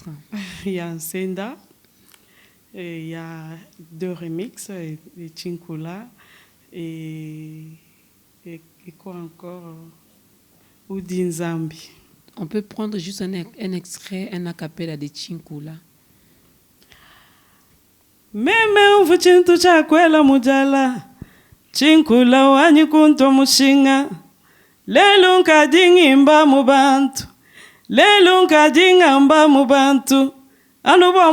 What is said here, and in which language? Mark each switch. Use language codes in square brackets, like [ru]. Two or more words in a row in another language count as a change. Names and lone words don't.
[fr] Il y a un Senda. Et il y a 2 remixes, et Chinkula et quoi encore, Udinzambi. On peut prendre juste un extrait, un acapella de Chinkula. [lua] Meme uvuchintu chakwela mujala Chinkula wanyi kunto mushinga lelu nkadingimba mubantu lelu nkadingamba mubantu anuba